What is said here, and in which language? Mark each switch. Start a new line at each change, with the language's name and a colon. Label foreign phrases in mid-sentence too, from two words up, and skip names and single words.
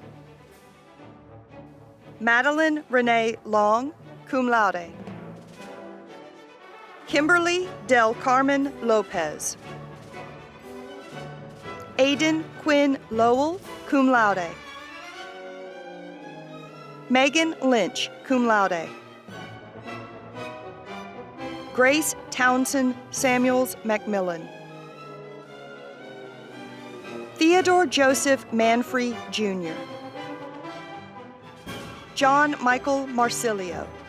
English: Madeline Renee Long,
Latin: cum laude.
English: Kimberly Del Carmen Lopez. Aiden Quinn Lowell,
Latin: cum laude.
English: Megan Lynch,
Latin: cum laude.
English: Grace Townsend Samuels Macmillan. Theodore Joseph Manfrey, Jr. John Michael Marsilio.